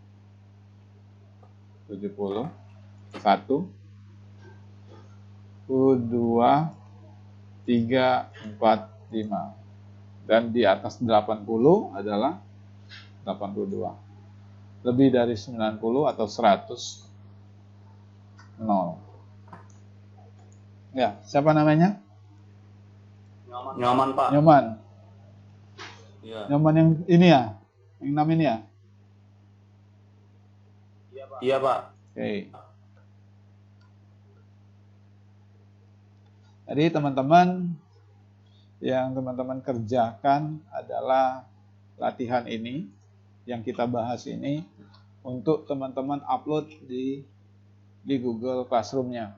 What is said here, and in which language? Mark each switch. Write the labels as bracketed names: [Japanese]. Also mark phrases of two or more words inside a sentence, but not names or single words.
[Indonesian] 70. 1, 2, 3, 4, 5. Dan di atas 80 adalah 82. Lebih dari 90 atau 100, 0. Ya, siapa namanya? Nyoman, Pak. Nyoman. Iya. Nyoman yang ini ya? Yang 6 ini ya? Iya, Pak. Oke. Jadi teman-teman, yang teman-teman kerjakan adalah latihan ini, yang kita bahas ini, untuk teman-teman upload di Google Classroom-nya.